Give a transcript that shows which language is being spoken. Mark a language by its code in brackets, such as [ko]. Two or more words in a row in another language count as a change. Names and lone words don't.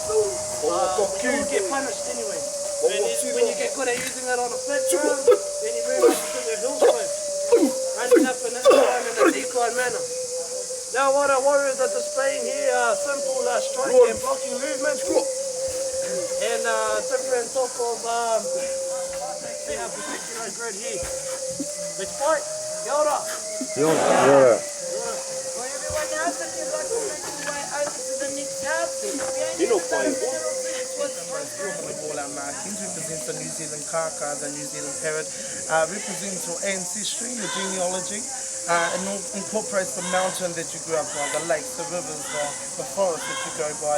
[en] You will get punished anyway. When you get good at using that on a flat ground, then you move up to the hillside. Running up and down in a deep simple strike and blocking movements. And different type of particular grid here. Let's fight. [mi] Kia ora. Kia ora. [en] Well, everyone else, if you'd like to make your way over to the next house, all our markings represents the New Zealand kaka, the New Zealand parrot, represents your ancestry, your genealogy, and incorporates the mountain that you grew up by, the lakes, the rivers, the forest that you go by.